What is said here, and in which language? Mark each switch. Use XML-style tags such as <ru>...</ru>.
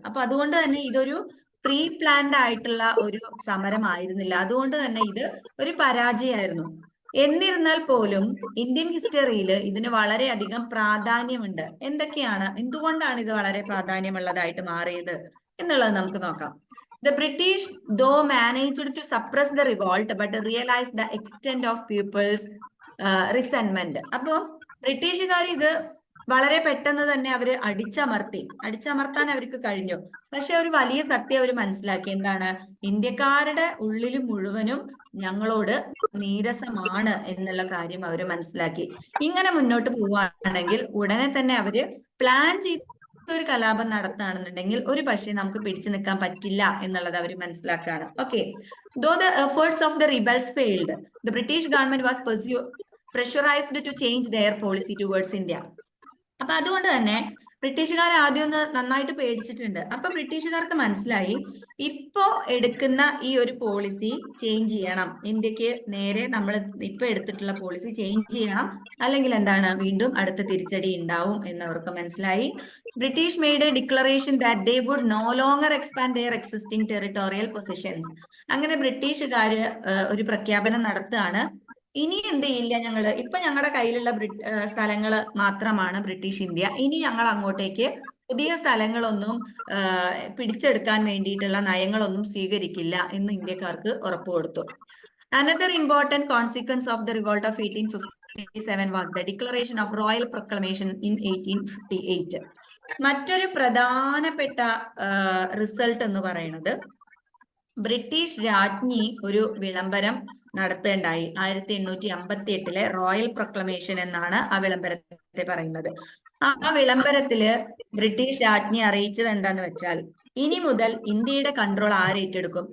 <ml>അപ്പൊ അതുകൊണ്ട് തന്നെ ഇതൊരു പ്രീ പ്ലാൻഡ് ആയിട്ടുള്ള ഒരു സമരമായിരുന്നില്ല. അതുകൊണ്ട് തന്നെ ഇത് ഒരു പരാജയമായിരുന്നു. എന്നിരുന്നാൽ പോലും ഇന്ത്യൻ ഹിസ്റ്ററിയിൽ ഇതിന് വളരെയധികം പ്രാധാന്യമുണ്ട്. എന്തുകൊണ്ടാണ് ഇത് വളരെ പ്രാധാന്യമുള്ളതായിട്ട് മാറിയത് എന്നുള്ളത് നമുക്ക് നോക്കാം.</ml> <en>The British though managed to suppress the revolt but realized the extent of people's resentment.</en> <ml>അപ്പൊ ബ്രിട്ടീഷുകാർ ഇത് വളരെ പെട്ടെന്ന് തന്നെ അവര് അടിച്ചമർത്താൻ അവർക്ക് കഴിഞ്ഞു. പക്ഷെ ഒരു വലിയ സത്യം അവർ മനസ്സിലാക്കി. എന്താണ്? ഇന്ത്യക്കാരുടെ ഉള്ളിൽ മുഴുവനും ഞങ്ങളോട് നീരസമാണ് എന്നുള്ള കാര്യം അവർ മനസ്സിലാക്കി. ഇങ്ങനെ മുന്നോട്ട് പോവുകയാണെങ്കിൽ ഉടനെ തന്നെ അവര് പ്ലാൻ ചെയ്ത് ഒരു കലാപം നടത്തുകയാണെന്നുണ്ടെങ്കിൽ ഒരു പക്ഷേ നമുക്ക് പിടിച്ചു നിൽക്കാൻ പറ്റില്ല എന്നുള്ളത് അവർ മനസ്സിലാക്കുകയാണ്.</ml> <en>Okay, though the efforts of the rebels failed, the British government was pressurized to change their policy towards India.</en> <ml>അപ്പൊ അതുകൊണ്ട് തന്നെ ബ്രിട്ടീഷുകാർ ആദ്യം ഒന്ന് നന്നായിട്ട് പേടിച്ചിട്ടുണ്ട്. അപ്പൊ ബ്രിട്ടീഷുകാർക്ക് മനസ്സിലായി ഇപ്പോ എടുക്കുന്ന ഈ ഒരു പോളിസി ചേഞ്ച് ചെയ്യണം, ഇന്ത്യക്ക് നേരെ നമ്മൾ ഇപ്പൊ എടുത്തിട്ടുള്ള പോളിസി ചേഞ്ച് ചെയ്യണം, അല്ലെങ്കിൽ എന്താണ് വീണ്ടും അടുത്ത തിരിച്ചടി ഉണ്ടാവും എന്നവർക്ക് മനസ്സിലായി.</ml> <en>British made a declaration that they would no longer expand their existing territorial positions.</en> <ml>അങ്ങനെ ബ്രിട്ടീഷുകാര് ഒരു പ്രഖ്യാപനം നടത്തുകയാണ്, ഇനി എന്ത് ചെയ്യില്ല, ഞങ്ങള് ഇപ്പൊ ഞങ്ങളുടെ കയ്യിലുള്ള സ്ഥലങ്ങള് മാത്രമാണ് ബ്രിട്ടീഷ് ഇന്ത്യ, ഇനി ഞങ്ങൾ അങ്ങോട്ടേക്ക് പുതിയ സ്ഥലങ്ങളൊന്നും പിടിച്ചെടുക്കാൻ വേണ്ടിയിട്ടുള്ള നയങ്ങളൊന്നും സ്വീകരിക്കില്ല എന്ന് ഇന്ത്യക്കാർക്ക് ഉറപ്പ് കൊടുത്തു.</ml> <en>Another important consequence of the revolt of 1857 was the declaration of royal proclamation in 1858.</en> <ml>മറ്റൊരു പ്രധാനപ്പെട്ട റിസൾട്ട് എന്ന് പറയുന്നത് ബ്രിട്ടീഷ് രാജ്ഞി ഒരു വിളംബരം നടത്തേണ്ടായി. 1858 റോയൽ പ്രൊക്ലമേഷൻ എന്നാണ് ആ വിളംബരത്തെ പറയുന്നത്. ആ വിളംബരത്തില് ബ്രിട്ടീഷ് രാജ്ഞി അറിയിച്ചത് എന്താന്ന് വെച്ചാൽ, ഇനി മുതൽ ഇന്ത്യയുടെ കൺട്രോൾ ആരേറ്റെടുക്കും?</ml>